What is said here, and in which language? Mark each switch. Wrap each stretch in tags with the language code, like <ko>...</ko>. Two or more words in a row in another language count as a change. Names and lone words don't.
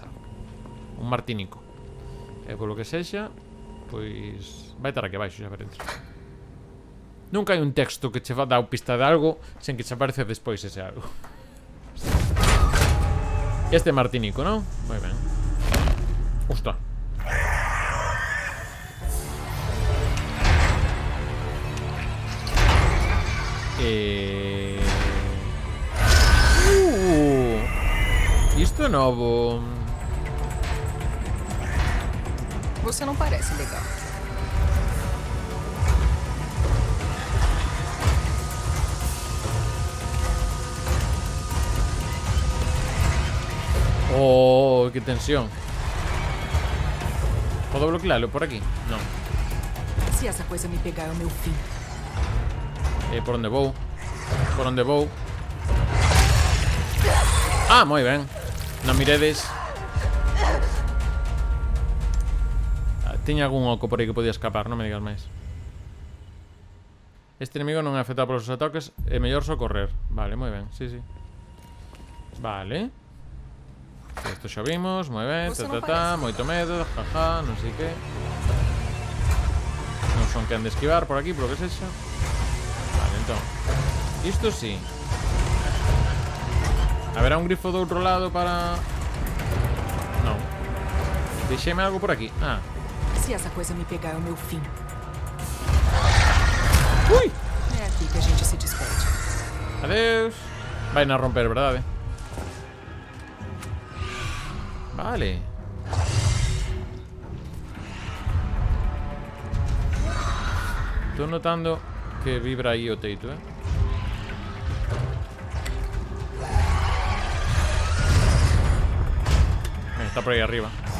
<gl>Un martinico. E polo que sexa, pois vai estar aquí abaixo, xa veredes. Nunca hai un texto que che dá pista de algo sen que che aparece despois ese algo. Este martinico, non? Moi ben. Ostras. Isto é novo.</gl> <pt>Você não parece legal.</pt> <gl>Oh, que tensión.</gl> <es>¿Puedo bloquearlo por aquí? No.</es> <pt>Se essa coisa me pegar é o meu fim.</pt> <gl>¿Por onde vou? Por onde vou? Ah, moi ben. Non miredes. Tiña algún oco por aí que podía escapar, non me digas máis. Este enemigo non é afectado polos ataques. É mellor socorrer. Vale, moi ben, sí, sí. Vale. Isto xa vimos, moi ben. Moito medo, jaja, non sei que. Non son quen de esquivar por aquí, por lo que sexa. Vale, entón isto sí. Haberá un grifo do outro lado para... Non. Deixeme algo por aquí. Ah.</gl> <pt>Se essa coisa me pegar, é o meu fim.</pt> <gl>Ui!</gl> <pt>É aqui que a gente se despede.</pt> <gl>Adeus. Vai na romper, verdade? Vale. Estou notando que vibra aí o teito, Está por aí arriba.</gl>